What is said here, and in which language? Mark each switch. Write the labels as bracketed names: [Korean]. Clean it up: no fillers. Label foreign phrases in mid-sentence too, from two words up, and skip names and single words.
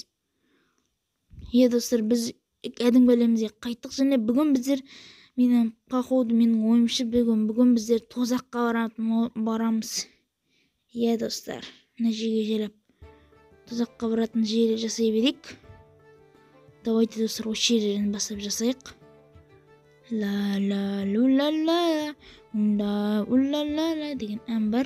[Kazakh] Достар, біз кәдімгі әлемімізге қайттық және бүгін біздер менің ойымша бүгін біздер тозаққа барамыз. Достар, мына жерге желеп тозаққа баратын жері жасай берейік. Давайте достар, осы жерден бастап жасайық. Ла-ла-лу-ла-ла, унда-у-ла-ла-ла деген ән бар.